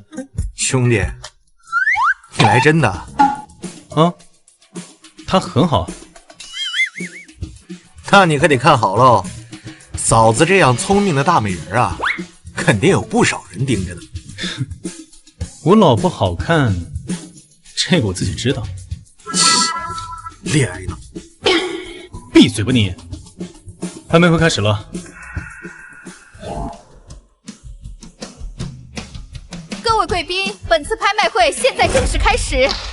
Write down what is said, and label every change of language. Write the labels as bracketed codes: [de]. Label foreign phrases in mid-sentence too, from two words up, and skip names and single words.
[zh] 兄弟，你來真的？啊，她很好。那你可得看好嘍，嫂子這樣聰明的大美人啊，肯定有不少人盯着呢。我老婆好看，這個我自己知道。戀愛呢？閉嘴吧你！拍賣會開始了。各位貴賓，本次拍賣會現在正式開始。